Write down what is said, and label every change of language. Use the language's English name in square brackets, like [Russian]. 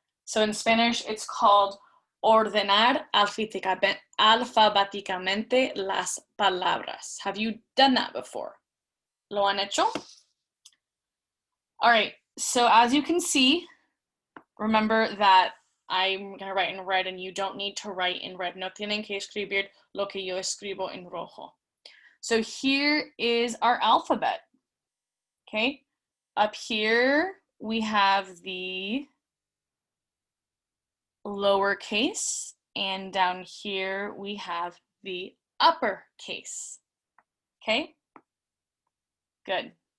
[English] So in Spanish, it's called [Spanish] ordenar alfabéticamente las palabras. [English] Have you done that before? [Spanish] ¿Lo han hecho? [English] All right, so as you can see, remember that I'm gonna write in red and you don't need to write in red. [Spanish] No tienen que escribir lo que yo escribo en rojo. [English] So here is our alphabet, okay? Up here, we have the lowercase, and down here, we have the uppercase, okay? Good.